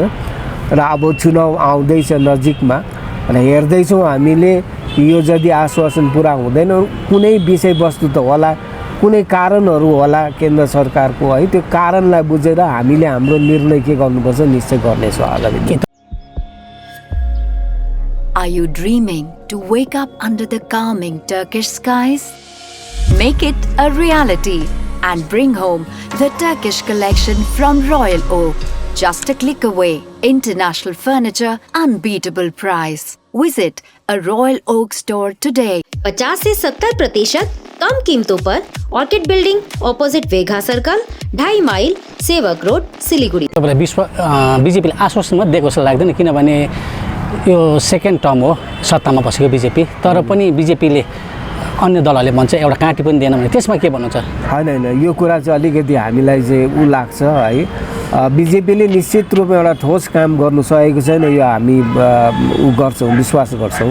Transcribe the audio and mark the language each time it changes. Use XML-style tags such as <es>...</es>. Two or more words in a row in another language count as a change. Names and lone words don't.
<ne>र अब चुनाव आउँदैछ नजिकमा र हेर्दैछौँ हामीले यो यदि आश्वासन पुरा हुँदैन, कुनै विषयवस्तु त होला, कुनै कारणहरू होला केन्द्र सरकारको है। त्यो कारणलाई बुझेर हामीले हाम्रो निर्णय के गर्नुपर्छ निश्चय गर्नेछौँ आगामी दिन।</ne> <en>Are you dreaming to wake up under the calming Turkish skies? Make it a reality and bring home the Turkish collection from Royal Oak. Just a click away. International furniture, unbeatable price. Visit a Royal Oak store today.</en> <hi>50 से 70% कम कीमतों पर ऑर्किड बिल्डिंग अपोजिट वेघा सर्कल 2.5 माइल सेवक रोड सिलिगुडी।</hi> <ne>तपाईँलाई बिजेपीले आश्वासन मात्रै दिएको जस्तो लाग्दैन, किनभने यो सेकेन्ड टर्म हो सत्तामा बसेको बिजेपी, तर पनि बिजेपीले अन्य दलहरूले भन्छ एउटा काँटी पनि दिएन भने त्यसमा के भन्नुहुन्छ? होइन, यो कुरा चाहिँ अलिकति हामीलाई चाहिँ लाग्छ है। बिजेपीले निश्चित रूपमा एउटा ठोस काम गर्नु सकेको छैन, यो हामी गर्छौँ, विश्वास गर्छौँ।</ne>